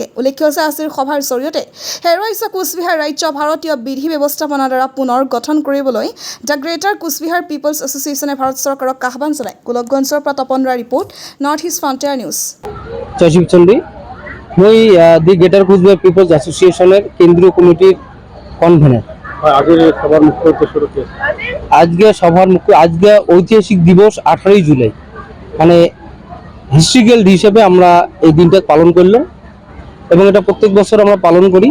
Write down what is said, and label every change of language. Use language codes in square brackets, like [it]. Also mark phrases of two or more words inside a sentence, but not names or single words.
[as] উল্লেখ্য যে আজিৰ সভাৰ জৰিয়তে হেৰুৱাইছে কোচবিহাৰ ৰাজ্য ভাৰতীয় বিধি ব্যৱস্থাপনাৰ দ্বাৰা পুনৰ গঠন কৰিবলৈ দ্য গ্ৰেটাৰ কোচবিহাৰ পিপলছ এছ'চিয়েশ্যনে ভাৰত চৰকাৰক আহ্বান জনায়। গোলকগঞ্জৰ পৰা তপন ৰায় ৰিপৰ্ট, নৰ্থ ইষ্ট ফ্ৰণ্টিয়াৰ নিউজ। [bn] জয় শিৱচণ্ডী। মই দি গ্রেটার কোচবিহার পিপলস অ্যাসোসিয়েশনের কেন্দ্রীয় কমিটির কনভেনার। আজকে ঐতিহাসিক দিবস 18 জুলাই, মানে [en] historical day [bn] হিসেবে আমরা এই দিনটা পালন করলাম এবং এটা প্রত্যেক বছর আমরা পালন করি।